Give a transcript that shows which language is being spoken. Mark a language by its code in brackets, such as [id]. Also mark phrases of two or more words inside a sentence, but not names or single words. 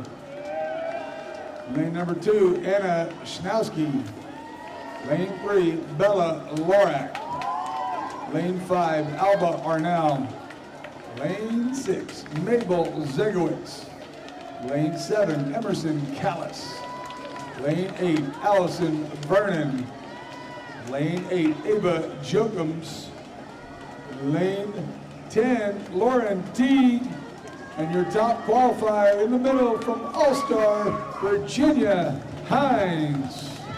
[en] Lane number 2, Anna Schnowski. Lane 3, Bella Lorak. Lane 5, Alba Arnell. Lane 6, Mabel Zegowitz. Lane 7, Emerson Callis. Lane 8, Allison Vernon. Lane 8, Ava Jokums. Lane 10, Lauren T. And your top qualifier in the middle from All-Star, Virginia Hines.